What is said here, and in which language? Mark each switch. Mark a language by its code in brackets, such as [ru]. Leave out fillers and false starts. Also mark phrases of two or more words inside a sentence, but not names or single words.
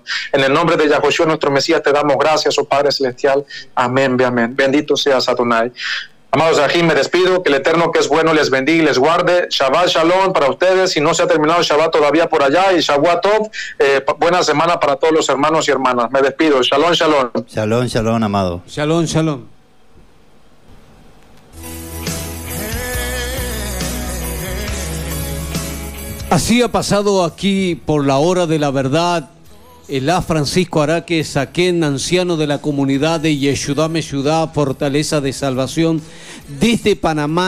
[es] En el nombre de Yahoshua, nuestro Mesías, te damos gracias, oh Padre Celestial. Amén, amén. Bendito seas, Adonai. Amados Rahim, me despido. Que el Eterno, que es bueno, les bendiga y les guarde. [he] שבת שלום [es] para ustedes. Si no se ha terminado el Shabbat todavía por allá, y [he] שבת טוב. [es] Buena semana para todos los hermanos y hermanas. Me despido. [he] שלום, שלום. שלום, שלום, amado. שלום, שלום. [es] Así ha pasado aquí por la hora de la verdad el Francisco Araque Saquén, anciano de la comunidad de Yeshudá Meshudá, Fortaleza de Salvación, desde Panamá.